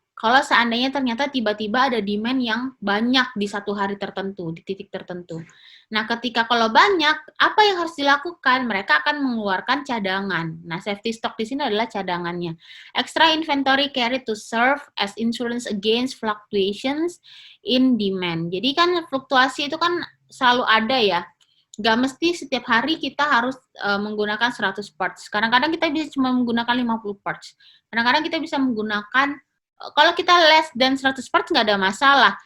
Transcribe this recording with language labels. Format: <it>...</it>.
<id>Kalau seandainya ternyata tiba-tiba ada demand yang banyak di satu hari tertentu, di titik tertentu. Nah, ketika kalau banyak, apa yang harus dilakukan? Mereka akan mengeluarkan cadangan. Nah, safety stock di sini adalah cadangannya.</id> <en>Extra inventory carried to serve as insurance against fluctuations in demand.</en> <id>Jadi kan fluktuasi itu kan selalu ada ya. Nggak mesti setiap hari kita harus menggunakan 100 parts. Kadang-kadang kita bisa cuma menggunakan 50 parts. Kadang-kadang kita bisa menggunakan, kalau kita</id> <en>less than</en> <id>100 parts nggak ada masalah.</id>